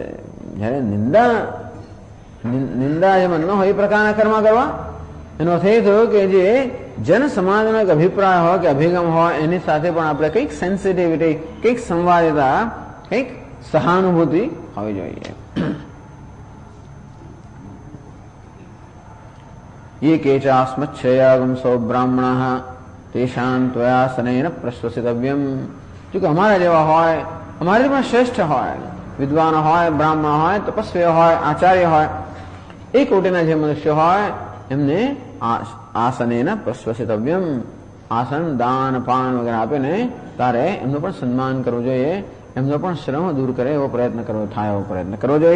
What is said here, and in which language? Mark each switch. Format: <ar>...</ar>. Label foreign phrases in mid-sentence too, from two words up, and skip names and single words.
<gu>જયારે નિંદા જેમાં ન હોય એ પ્રકારના કર્મ કરવા, એનો અર્થ એ થયો કે જે જન સમાજનો એક અભિપ્રાય હોય કે અભિગમ હોય એની સાથે પણ આપણે કંઈક સેન્સિટિવિટી, કંઈક સંવાદિતા, કંઈક સહાનુભૂતિ હોવી જોઈએ.</gu> <sa>ये केचास्मच्छयागंसो ब्राह्मणः तेषां त्वयासनेन प्रश्वसितव्यम्.</sa> <hi>जो कि हमारा</hi> <gu>जेवा હોય, અમારી પણ શ્રેષ્ઠ હોય, વિદ્વાનો હોય, બ્રાહ્મણ હોય, તપસ્વી હોય, આચાર્ય હોય, એ કોટીના જે મનુષ્ય હોય એમને</gu> <sa>आसनेन प्रश्वसितव्यम्,</sa> <gu>આસન, દાન, પાન વગેરે આપીને તારે એમનું પણ સન્માન કરવું જોઈએ, એમનો પણ શ્રમ દૂર કરે એવો પ્રયત્ન કરવો થાય, એવો પ્રયત્ન કરવો જોઈએ.</gu>